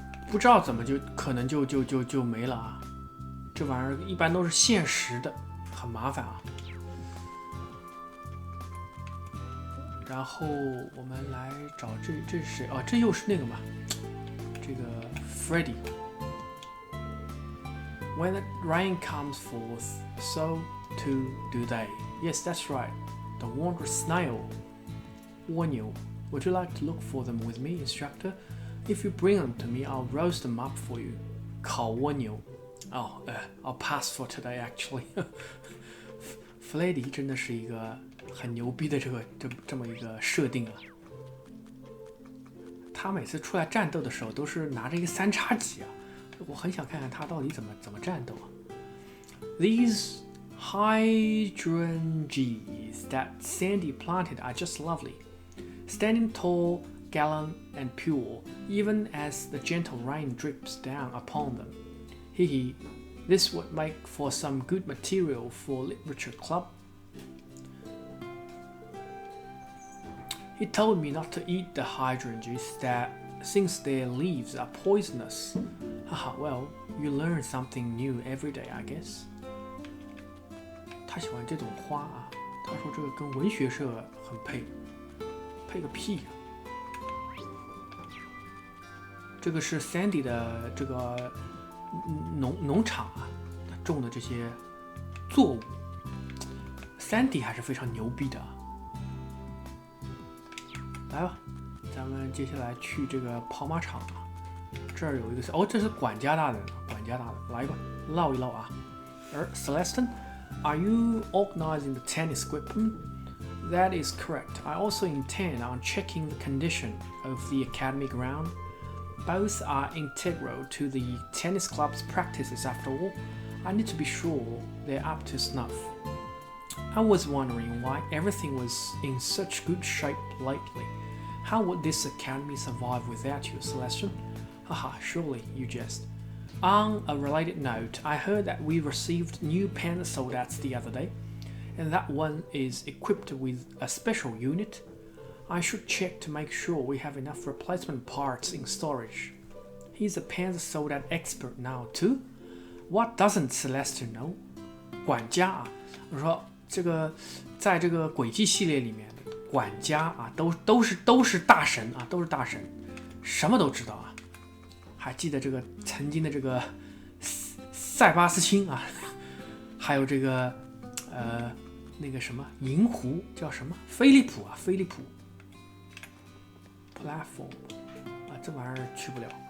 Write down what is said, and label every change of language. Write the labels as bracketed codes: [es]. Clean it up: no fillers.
[zh] 不知道怎么就可能就没了啊！这玩意儿一般都是限时的，很麻烦啊。然后我们来找这是谁？哦，这又是那个嘛，这个 Freddy。 [en] When the rain comes forth, so too do they. Yes, that's right. The wondrous snail. Warn you. Would you like to look for them with me, instructor? If you bring them to me, I'll roast them up for you. [zh] 烤蜗牛。 [en] Oh, I'll pass for today. [zh] Actually, Freddy 真的是一个很牛逼的这么一个设定啊。他每次出来战斗的时候都是拿着一个3叉戟啊，我很想看看他到底怎么战斗啊。 [en] These hydrangeas that Sandy planted are just lovely, standing tall, gallant, and pure, even as the gentle rain drips down upon them. Hee hee, this would make for some good material for literature club. He told me not to eat the hydrangeas since their leaves are poisonous. Haha, well, you learn something new every day, I guess. [zh] 他喜欢这种花啊，他说这个跟文学社很配，配个屁啊！这个是 Sandy 的这个农场啊，他种的这些作物 ，Sandy 还是非常牛逼的啊。来吧，咱们接下来去这个跑马场啊，这儿有一个哦，这是管家大人，来吧，唠一唠啊。 [en] Celestine。Are you organizing the tennis equipment? That is correct. I also intend on checking the condition of the academy ground. Both are integral to the tennis club's practices after all. I need to be sure they're up to snuff. I was wondering why everything was in such good shape lately. How would this academy survive without you, Celestine? Haha, surely you jest.On a related note, I heard that we received new pen soldats the other day, and that one is equipped with a special unit. I should check to make sure we have enough replacement parts in storage. He's a pen soldat expert now too. What doesn't Celeste know? [zh] 管家啊，我说这个在这个轨迹系列里面，管家啊都是大神啊，都是大神，什么都知道啊。还记得这个曾经的这个塞巴斯汀啊，还有这个那个什么银狐叫什么飞利浦 platform 啊，这玩意儿去不了。